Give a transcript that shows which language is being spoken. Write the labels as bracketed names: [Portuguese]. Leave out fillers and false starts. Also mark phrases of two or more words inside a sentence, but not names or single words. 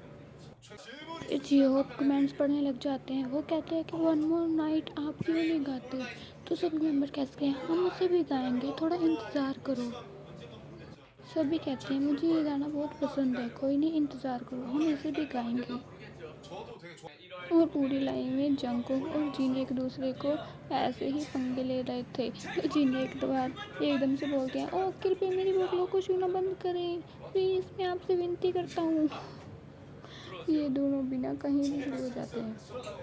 [Hindi] जियो कमेंट्स पढ़ने लग जाते हैं। वो कहते हैं कि वन मोर नाइट आप क्यों नहीं गाते। तो सभी मेंबर कहते हैं हम उसे भी गाएंगे, थोड़ा इंतज़ार करो। सभी कहते हैं मुझे ये गाना बहुत पसंद है, कोई नहीं इंतज़ार करो हम इसे भी गाएंगे। [Korean] 저도 되게 좋아. [Hindi] और पूरी लाइन में जंगकुक और जिन एक दूसरे को ऐसे ही पंगे ले रहे थे। तो जिन एक बार एकदम से बोलते हैं ओ कृपया मेरी बोतलों को छूना बंद करें, प्लीज़ मैं आपसे विनती करता हूँ। ये दोनों बिना कहीं भी शुरू हो जाते हैं।